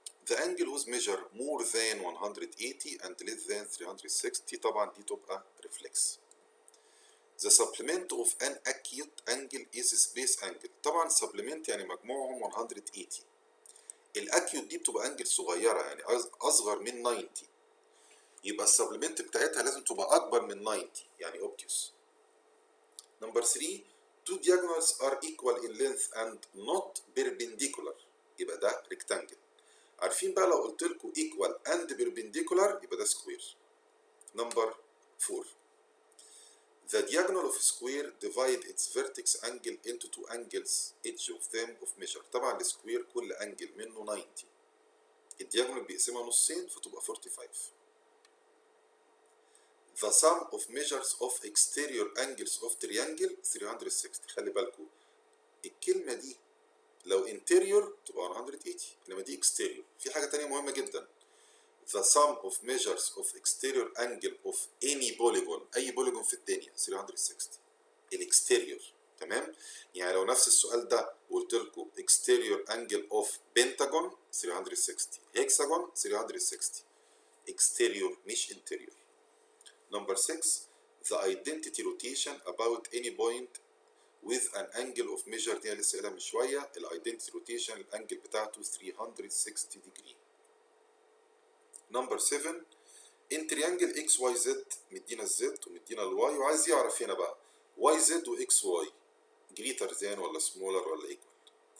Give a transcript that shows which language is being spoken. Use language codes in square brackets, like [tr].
[en] The angle whose measure more than 180 and less than 360، [ar] طبعا دي تبقى ريفلكس. [en] The supplement of an acute angle is space angle. [ar] طبعا supplement يعني مجموعهم 180. الاكيوت دي بتبقى انجل صغيره يعني اصغر من 90، يبقى السبلمنت بتاعتها لازم تبقى اكبر من 90 يعني [en] obtuse. Number 3. Two diagonals are equal in length and not perpendicular، [ar] يبقى ده [en] rectangle. [ar] عارفين بقى لو قلت لكم [en] equal and perpendicular [ar] يبقى ده سكوير. [en] Number 4. The diagonal of square divide its vertex angle into two angles each of them of measure. [ar] طبعا السكوير كل انجل منه 90. الدياجونال بيقسمها نصين فتبقى 45. [en] The sum of measures of exterior angles of triangle 360. [ar] خلي بالكم الكلمة دي لو interior تبقى 180 انما دي exterior. في حاجة تانية مهمة جدا. [en] The sum of measures of exterior angle of any polygon [ar] أي بوليجون في الدنيا [en] 360. [ar] الاكستيريور تمام؟ يعني لو نفس السؤال ده وقلت لكم [en] exterior angle of pentagon 360 hexagon 360 [ar] exterior مش interior. [en] Number 6. The identity rotation about any point with an angle of measure [ar] دي لسه قايلها من شوية. ال [en] identity rotation [ar] الانجل بتاعته [en] 360 degree. Number 7. [ar] In triangle XYZ مدينا الزد ومدينا الواي وعايز يعرف هنا بقى YZ و XY [en] greater than [ar] ولا smaller ولا equal.